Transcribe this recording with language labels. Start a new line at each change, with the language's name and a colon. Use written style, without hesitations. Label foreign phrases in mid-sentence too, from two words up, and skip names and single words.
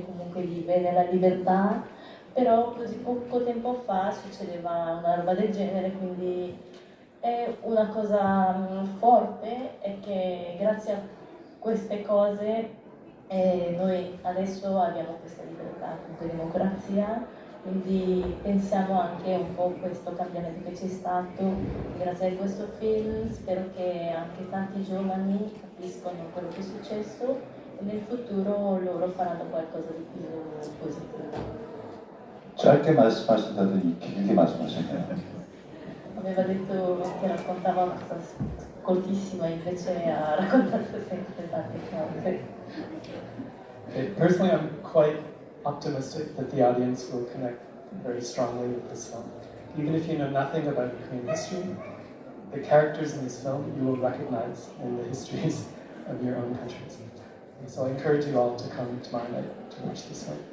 Italian: comunque vive nella libertà, però così poco tempo fa succedeva una roba del genere, quindi è una cosa forte e che grazie a queste cose noi adesso abbiamo questa libertà, questa democrazia, quindi pensiamo anche un po' a questo cambiamento che c'è stato grazie a questo film. Spero che anche tanti giovani capiscono quello che è successo e nel futuro loro faranno qualcosa di più positivo.
Korean: 짧게 말씀하신다더니 길게 말씀하셨네요.
Italian: Aveva detto che raccontava una cosa cortissima, invece ha raccontato sempre tante cose.
English: Okay, personally, I'm quite optimistic that the audience will connect very strongly with this film. Even if you know nothing about Korean history, the characters in this film you will recognize in the histories of your own countries. And so I encourage you all to come tomorrow night to watch this film.